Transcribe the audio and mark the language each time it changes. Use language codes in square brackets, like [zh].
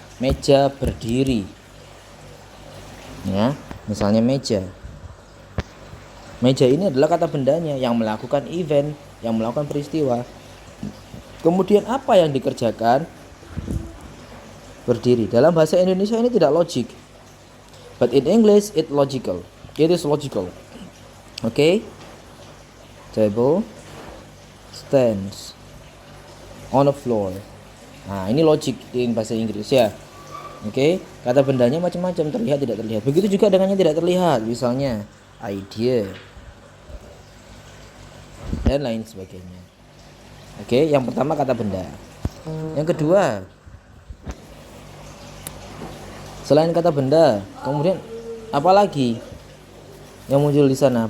[id] Meja berdiri. Ya, misalnya meja. Meja ini adalah kata bendanya yang melakukan event, yang melakukan peristiwa. Kemudian apa yang dikerjakan? Berdiri. Dalam bahasa Indonesia ini tidak logik. [en] But in English it logical. It is logical. Okay? Table stands on the floor. [id] Nah, ini logik di bahasa Inggris ya. Oke, kata bendanya macam-macam, terlihat, tidak terlihat. Begitu juga dengan yang tidak terlihat, misalnya idea dan lain sebagainya. Oke, yang pertama kata benda. Yang kedua, selain kata benda, kemudian apa lagi yang muncul di sana?